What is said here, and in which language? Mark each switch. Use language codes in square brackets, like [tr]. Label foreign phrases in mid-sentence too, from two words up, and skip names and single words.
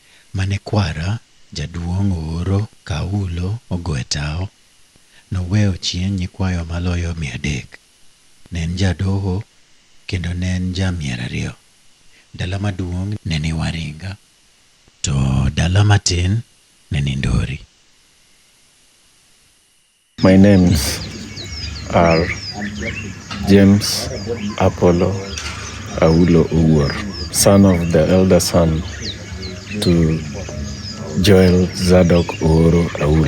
[luo] mane kwara jaduong' Ooro Kaulo ogoe tao, noweyo chien nyikwayo maloyo 300. Ne en jadoho kendo ne en ja 200. Dala maduong' ne ni Waringa, to dala matin ne ni Ndori. [en] My names are James Apollo Aulo Ooro, son of the elder son to Joel Zadok Ooro Aulo.